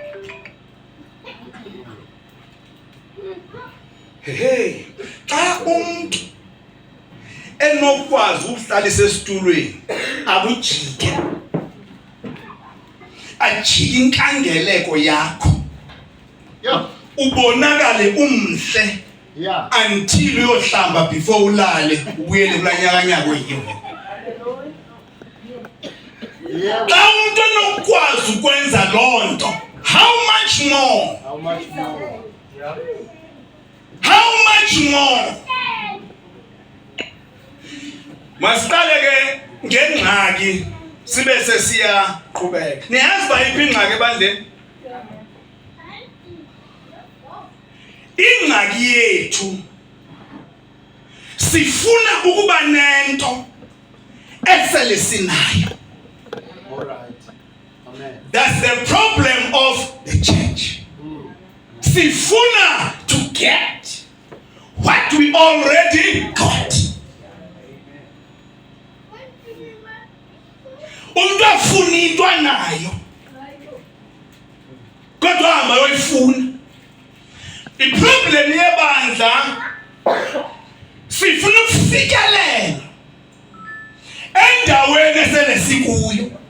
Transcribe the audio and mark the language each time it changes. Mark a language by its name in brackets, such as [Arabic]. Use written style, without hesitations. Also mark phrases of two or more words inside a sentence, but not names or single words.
[Xhosa] Hey, xa umuntu enokwazi ukuhlalisa esitulweni akujike, ajike inkangeleko yakho, [English] Yeah. [Xhosa] ubonakale umhle [English] Yeah. [Xhosa] until uyohlamba before ulale ubuyele kulanyakanyaka oyiwe. [English] Yeah. [Xhosa] Xa umuntu enokwazi ukwenza loo nto, [English] how much more? How much more? Yeah. How much more? [Xhosa] Masiqale ke ngengxaki sibe sesiyaqhubeka. Niyazi bayiphi ingxaki ebandleni? Ingxaki yethu sifuna ukuba nento esele sinayo. [English] All right. Amen. That's the problem of the church. Sifuna to get what we already got. [Xhosa] Umuntu afuna into anayo kodwa hamba yoyifuna. Iproblem yebandla sifuna ukufikelela endaweni esele sikuyo.